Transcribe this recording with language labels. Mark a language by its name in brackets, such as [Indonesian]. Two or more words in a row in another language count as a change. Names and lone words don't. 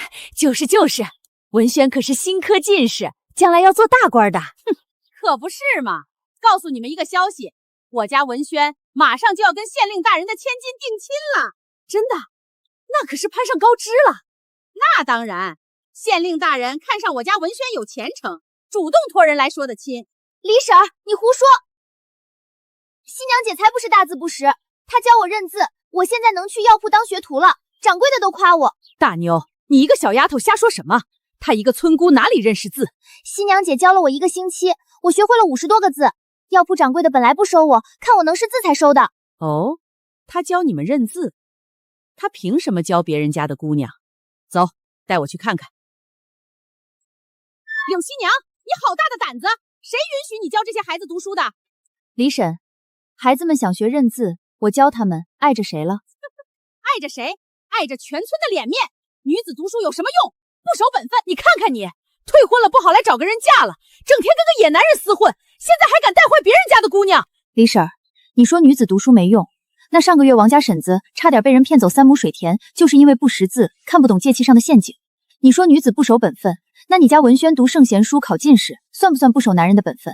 [Chinese] 就是，文軒可是新科進士，將來要做大官的。哼，可不是嘛！告訴你們一个消息，我家文軒馬上就要跟县令大人的千金定親了。真的？那可是攀上高枝了。那當然，县令大人看上我家文軒有前程，主動托人來說的親。李嬸兒，你胡說！新娘姐才不是大字不識，她教我認字，我現在能去藥鋪當學徒了，掌櫃的都誇我。大妞，你一個小丫頭瞎說什麼？她一個村姑哪裡認識字？新娘姐教了我1個星期，我學會了50多個字。藥鋪掌櫃的本來不收我，看我能識字才收的。哦，她教你們認字，她憑什麼教別人家的姑娘？走，帶我去看看。柳熙娘，你好大的膽子！誰允許你教這些孩子讀書的？李嬸，孩子們想學認字，我教他們，礙着誰了？礙着誰？礙着全村的臉面。女子讀書有什麼用？不守本分！你看看你，退婚了不好來找個人嫁了，整天跟個野男人廝混，現在還敢帶壞別人家的姑娘。李嬸，你說女子讀書沒用，那上個月王家嬸子差點被人騙走3畝水田，就是因為不識字，看不懂界氣上的陷阱。你說女子不守本分，那你家文軒讀聖賢書考進士，算不算不守男人的本分？